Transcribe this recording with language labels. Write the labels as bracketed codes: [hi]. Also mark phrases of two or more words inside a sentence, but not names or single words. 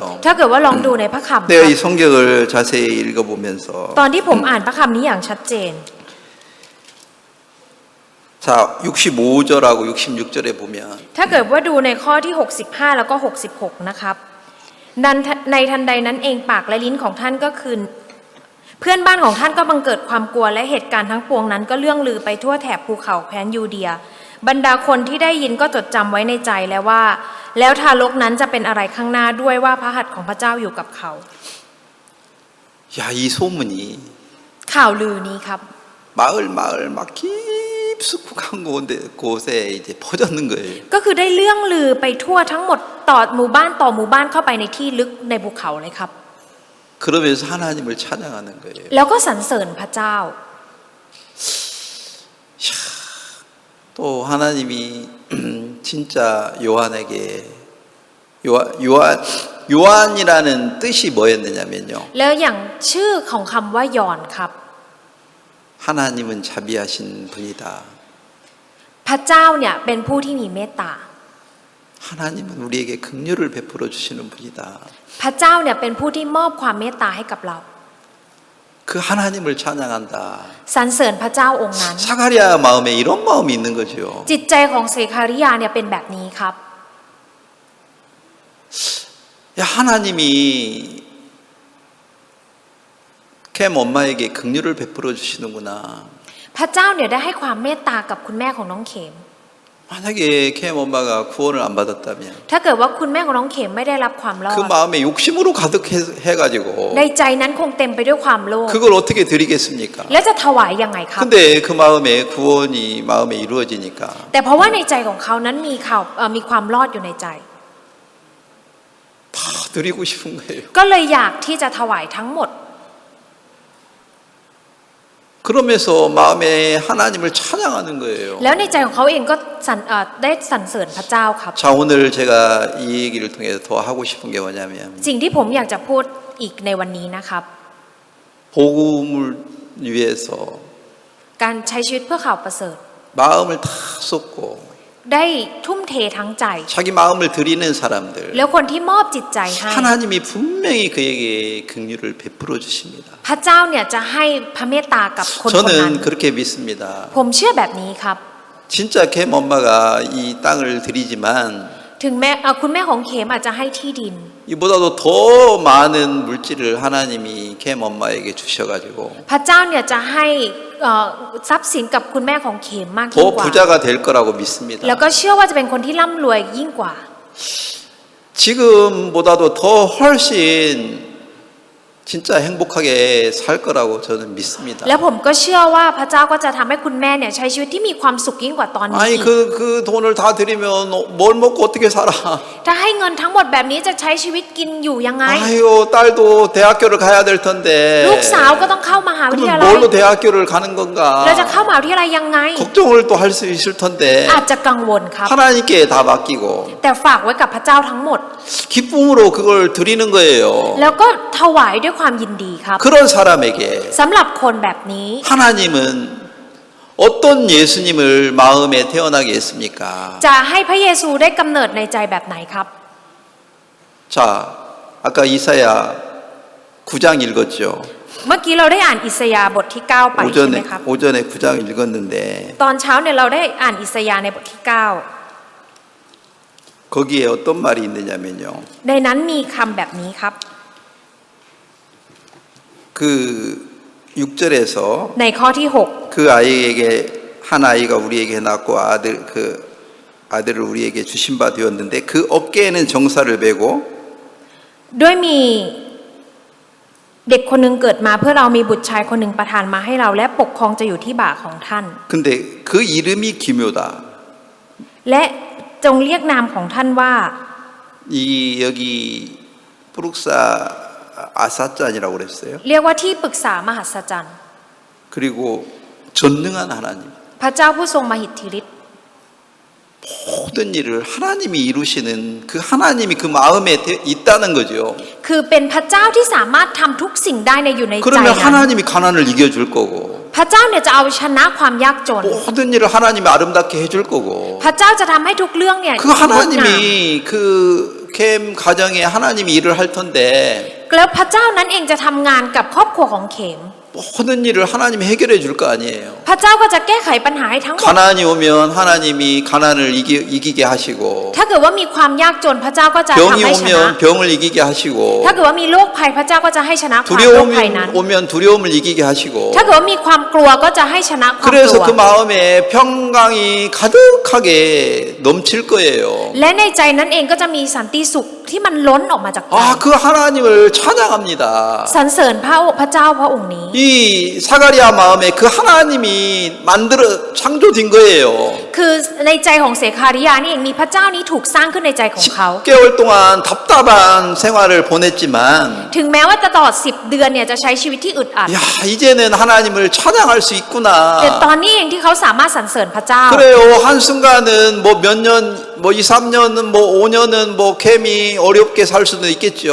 [th] ถ้าเกิดว่าลองดูในพระคัมภี [ko] 내가 [th] ร์ [ko] 이 성경을 자세히 읽어보면서 [th] ตอนที่ผมอ่านพระคัมภีร์นี้อย่างชัดเจน [ko] 자, 65절하고 66절에 보면 [th] ถ้าเกิดว่าดูในข้อที่ 65 แล้วก็ 66 นะครับในทันใดนั้นเองปากและลิ้นของท่านก็คือเพื่อนบ้านของท่านก็บังเกิดความกลัวและเหตุการณ์ทั้งปวงนั้นก็เลื่องลือไปทั่วแถบภูเขาแคว้นยูเดีย บรรดาคนที่ได้ยินก็จดจำไว้ในใจแล้วว่า แล้วทารกนั้นจะเป็นอะไรข้างหน้าด้วยว่าพระหัตถ์ของพระเจ้าอยู่กับเขา [ko] 야, 이 소문이 [th] ข่าวลือนี้ครับ [ko] 마을 막 깊숙한 곳에 이제 퍼졌는 거예요. [th] ก็คือได้เลื่องลือไปทั่วทั้งหมดต่อหมู่บ้านเข้าไปในที่ลึกในภูเขาเลยครับ [ko] 그러면서 하나님을 찬양하는 거예요. [th] แล้วก็สรรเสริญพระเจ้า [ko] 또 하나님이 진짜 요한이라는 뜻이 뭐였느냐면요. [th] แล้วอย่างชื่อของคำว่ายอนครับ [ko] 하나님은 자비하신 분이다. [th] พระเจ้าเนี่ยเป็นผู้ที่มีเมตตา [ko] 하나님은 우리에게 긍휼을 베풀어 주시는 분이다. [th] พระเจ้าเนี่ยเป็นผู้ที่มอบความเมตตาให้กับเรา [ko] 그 하나님을 찬양한다. [th] สรรเสริญพระเจ้าองค์นั้น [ko] 사가랴 마음에 이런 마음이 있는 거죠. [th] จิตใจของเสคาริยาเนี่ยเป็นแบบนี้ครับ [ko] 야, 하나님이 캠 엄마에게 긍휼을 베풀어 주시는구나. [th] พระเจ้าเนี่ยได้ให้ความเมตตากับคุณแม่ของน้องเข็ม [ko] 만약에 캠 엄마가 구원을 안 받았다면 [th] ถ้าเกิดว่าคุณแม่ของน้องเข็มไม่ได้รับความรอ [ko] 그 [th] ด [ko] 마음에 욕심으로 가득해가지고 [th] ในใจนั้นคงเต็มไปด้วยความโลภ [ko] 그걸 어떻게 드리겠습니까? [th] และจะถวายยังไงครับ [ko] 근데 그 마음에 구원이 마음에 이루어지니까 [th] แต่เพราะว่าในใจของเขานั้นมีความรอดอยู่ในใจ [ko] 다 드리고 싶은 거예요. [th] ก็เลยอยากที่จะถวายทั้งหมด [ko] 그러면서 마음에 하나님을 찬양하는 거예요. [th] แล้วในใจของเขาเองก็ได้สรรเสริญพระเจ้าครับ [ko] 자, 오늘 제가 이 얘기를 통해서 더 하고 싶은 게 뭐냐면 [th] สิ่งที่ผมอยากจะพูดอีกในวันนี้นะครับ [ko] 복음을 위해서 [th] การใช้ชีวิตเพื่อข่าวประเสริฐ [ko] 마음을 다 쏟고 [th] ได้ทุ่มเททั้งใจ [ko] 자기 마음을 드리는 사람들 [th] แล้วคนที่มอบจิตใจให้ [ko] 하나님이 분명히 그에게 긍휼을 베풀어 주십니다. [th] พระเจ้าเนี่ยจะให้พระเมตตากับคนคนนั้น [ko] 저는 그렇게 믿습니다. [th] ผมเชื่อแบบนี้ครับ [ko] 진짜 캠 엄마가 이 땅을 드리지만 [th] ถึงแม้คุณแม่ของเขมอาจจะให้ที่ดิน [ko] 이보다도 더 많은 물질을 하나님이 캠 엄마에게 주셔가지고 [th] พระเจ้าเนี่ยจะให้ทรัพย์สินกับคุณแม่ของเขมมากยิ่ง [ko] 더 [th] กว่า [ko] 부자가 될 거라고 믿습니다. [th] แล้วก็เชื่อว่าจะเป็นคนที่ร่ำรวยยิ่งกว่า [ko] 지금보다도 더 훨씬 진짜 행복하게 살 거라고 저는 믿습니다. [th] และผมก็เชื่อว่าพระเจ้าก็จะทำให้คุณแม่เนี่ยใช้ชีวิตที่มีความสุขยิ่งกว่าตอนนี้ [ko] 아니 [th] อีก [ko] 그 돈을 다 드리면 뭘 먹고 어떻게 살아? [th] ถ้าให้เงินทั้งหมดแบบนี้จะใช้ชีวิตกินอยู่ยังไง [ko] 아유 딸도 대학교를 가야 될 텐데 [th] ลูกสาวก็ต้องเข้ามหาวิทยา [ko] 그러면 [th] ลัย [ko] 뭘로 대학교를 가는 건가? [th] เราจะเข้ามหาวิทยาลัยยังไง [ko] 걱정을 또 할 수 있을 텐데 [th] อาจจะกังวลครับ [ko] 하나님께 다 맡기고 [th] แต่ฝากไว้กับพระเจ้าทั้งหมด [ko] 기쁨으로 그걸 드리는 거예요. [th] แล้วก็ถวายด้วยความยินดีครับ [ko] 그런 사람에게 [th] สำหรับคนแบบนี้ [ko] 하나님은 어떤 예수님을 마음에 태어나게 했습니까? [th] จะให้พระเยซูได้กำเนิดในใจแบบไหนครับ [ko] 자, 아까 이사야 9장 읽었죠. [th] เมื่อกี้เราได้อ่านอิสยาห์บทที่ 9 ไปใช่ไหมครับ [ko] 오전에 9장 읽었는데 [th] ตอนเช้าเนี่ยเราได้อ่านอิสยาห์ในบทที่ [ko] 거기에 어떤 말이 있느냐면요. [th] 9 ในนั้นมีคำแบบนี้ครับ [ko] 그 6절에서 [th] ในข้อที่ [ko] 그 아이에게 한 아이가 우리에게 낳고 아들을 우리에게 주신 바 되었는데 그 어깨에는 정사를 메고 [th] 6 ด้วยมีเด็กคนหนึ่งเกิดมาเพื่อเรามีบุตรชายคนหนึ่งประทานมาให้เราและปกครองจะอยู่ที่บ่าของท่าน [ko] 근데 그 이름이 기묘다. [th] และจงเรียกนามของท่านว่า [ko] 이 여기 부룩사 아사짠이라고 그랬어요. [th] เรียกว่าที่ปรึกษามหัศจรรย์ [ko] 그리고 전능한 하나님. [th] พระเจ้าผู้ทรงมหิทธิฤทธิ์ [ko] 모든 일을 하나님이 이루시는 그 하나님이 그 마음에 있다는 거죠. [th] คือเป็นพระเจ้าที่สามารถทำทุกสิ่งได้ในอยู่ในใจ [ko] 그러면 [th] นั้น [ko] 하나님이 가난을 이겨줄 거고 [th] พระเจ้าเนี่ยจะเอาชนะความยากจน [ko] 모든 일을 하나님이 아름답게 해줄 거고 [th] พระเจ้าจะทำให้ทุกเรื่องเนี่ย [ko] 그 하나님이 그 캠 가정에 하나님이 일을 할 텐데 [th] แล้วพระเจ้านั้นเองจะทำงานกับครอบครัวของเขม [ko] 모든 일을 하나님이 해결해 줄 거 아니에요. [th] พระเจ้าก็จะแก้ไขปัญหาให้ทั้งหมด [ko] 가난이 오면 하나님이 가난을 이기게 하시고 [th] ถ้าเกิดว่ามีความยากจนพระเจ้าก็จะ [ko] 병이 [th] ทำให้ชนะ [ko] 오면 병을 이기게 하시고 [th] ถ้าเกิดว่ามีโรคภัยพระเจ้าก็จะให้ชนะความโรคภัยนั้น [ko] 두려움이 오면 두려움을 이기게 하시고 [th] ถ้าเกิดว่ามีความกลัวก็จะให้ชนะความก [ko] 그래서 [th] ลัว [ko] 그 마음에 평강이 가득하게 넘칠 거예요. [th] และในใจนั้นเองก็จะมีสันติสุขที่มันล้นออกมาจากใจ [ko] 아, 그 하나님을 찬양합니다. [th] สรรเสริญพระเจ้าพระองค์นี้ [ko] 이 사가리아 마음에 그 하나님이 만들어 창조된 거예요. [th] คือในใจของเสคาริยานี่เองมีพระเจ้านี้ถูกสร้างขึ้นในใจของเขา [ko] 10개월 동안 답답한 생활을 보냈지만 [th] ถึงแม้ว่าตลอด10 เดือนเนี่ยจะใช้ชีวิตที่อึดอัด [ko] 야, 이제는 하나님을 찬양할 수 있구나. [th] แต่ตอนนี้เองที่เขาสามารถสรรเสริญพระเจ้า [ko] 그래요. 한순간은 뭐 몇 년, 뭐 2, 3년은 뭐 5년은 뭐 캠이 어렵게 살 수도 있겠죠.